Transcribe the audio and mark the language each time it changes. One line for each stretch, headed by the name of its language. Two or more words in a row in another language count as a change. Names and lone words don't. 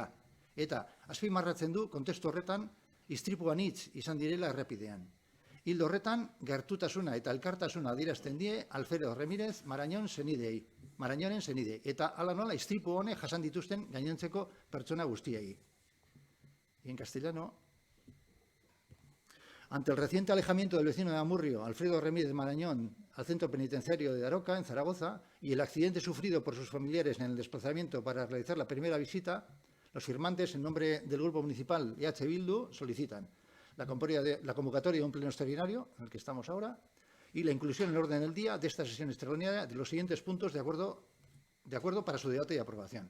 Basque: Eta azpimarratzen du kontestu horretan istripuan hitz izan direla errepidean. Hildo horretan, gertutasuna eta elkartasuna adierazten die Alfredo Remírez Marañonen senidei. Eta hala nola istripu honek jasan dituzten gainontzeko pertsona guztiei.
Spanish: Y en castellano, ante el reciente alejamiento del vecino de Amurrio, Alfredo Remírez Marañón, al centro penitenciario de Daroca, en Zaragoza, y el accidente sufrido por sus familiares en el desplazamiento para realizar la primera visita, los firmantes, en nombre del Grupo Municipal EH Bildu, solicitan la convocatoria de un pleno extraordinario, en el que estamos ahora, y la inclusión en el orden del día de esta sesión extraordinaria de los siguientes puntos de acuerdo para su debate y aprobación.